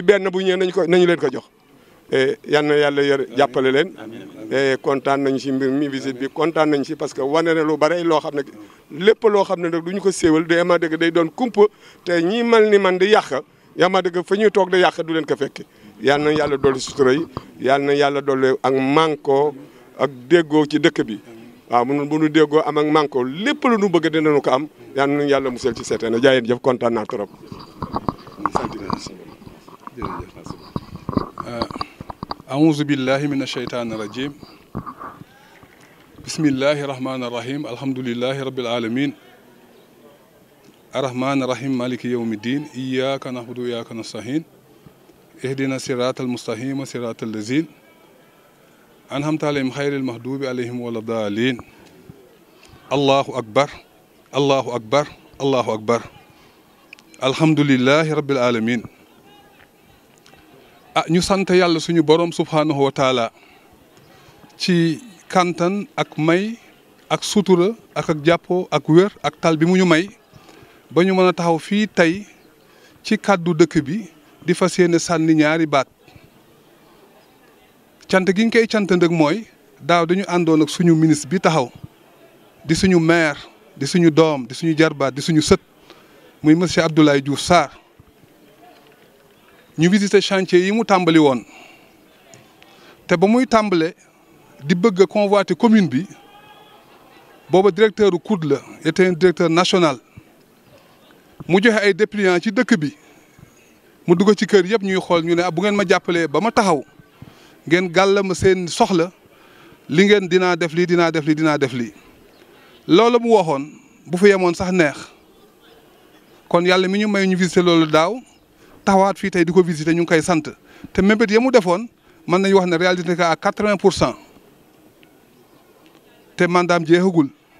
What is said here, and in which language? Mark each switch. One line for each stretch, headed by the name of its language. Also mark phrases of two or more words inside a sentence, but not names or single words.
Wolof: benn bu ñëwee nañu leen ko jox yal na yàlla jàppale leen kontaan nañu si mbir mi visite bi kontaan nañu si
French: parce que
Wolof: wane na lu bare loo xam ne lépp loo xam ne nag du ñu ko séwal day ma dëgg day doon kumpa te ñi mel ni man di yàq yaa ma dëgg fa ñuy toog di yàq du leen ko fekke yal na yàlla dolli sutura yi yal na yàlla dolli ak manko ak déggoo ci dëkk bi waaw bu nu déggoo am ak manko lépp lu nu bëgg dinañu ko am yal na yàlla musal ci seetaan na jaayeen jëf kontaan naa trop.
Arabic: أعوذ بالله من الشيطان الرجيم بسم الله الرحمن الرحيم الحمد لله رب العالمين الرحمن الرحيم مالك يوم الدين إياك نعبد وإياك نستعين اهدنا الصراط المستقيم صراط الذين أنعمت عليهم غير المغضوب عليهم ولا الضالين الله أكبر الله أكبر الله أكبر الحمد لله رب العالمين
Wolof: ñu sant yàlla suñu borom
Arabic: سبحانه وتعالى
Wolof: ci kantan ak may ak sutura ak jàppoo ak wér ak tal bi mu ñu may ba ñu mën a taxaw fii tey ci kàddu dëkk bi di fas yéene sànni ñaari baat cant gi ñu koy cant nag mooy daaw dañu àndoon ak suñu ministre bi taxaw di suñu maire di suñu doom di suñu jarbaat di suñu sët muy monsieur Abdoulaye Diouf Sarr ñu visité chantier yi mu tàmbali woon te ba muy tàmbale di bëgg a convoiter commune bi booba directeur u COUD la
French: était un directeur national
Wolof: mu joxe ay dépliants ci dëkk bi mu dugg ci kër yëpp ñuy xool ñu ne bu ngeen ma jàppalee ba ma taxaw ngeen gàll ma seen soxla li ngeen dinaa def lii dinaa def lii dinaa def lii loolu mu waxoon bu fa yemoon sax neex kon yàlla mi ñu may ñu visiter loolu daaw taxawaat fii tey di ko visiter ñu ngi koy sant te mébét ya mu defoon mën nañu wax ne réalité ka à 80% te mandaam jeexagul